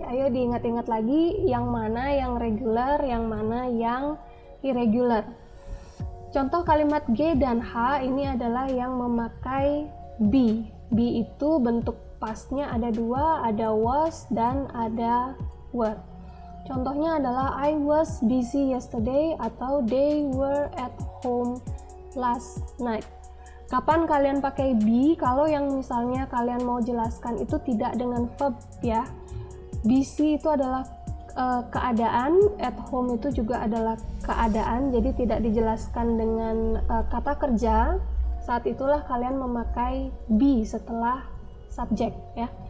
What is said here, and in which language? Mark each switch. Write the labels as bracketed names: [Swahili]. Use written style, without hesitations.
[Indonesian] ayo diingat-ingat lagi yang mana yang regular, yang mana yang irregular. Contoh kalimat G dan H ini adalah yang memakai be. Be itu bentuk pastnya ada dua, ada was dan ada were. Contohnya adalah [English] I was busy yesterday [Indonesian] atau [English] they were at home last night. [Indonesian] Kapan kalian pakai be? Kalau yang misalnya kalian mau jelaskan itu tidak dengan verb ya. Busy itu adalah keadaan, at home itu juga adalah keadaan, jadi tidak dijelaskan dengan kata kerja. Saat itulah kalian memakai be setelah subjek ya.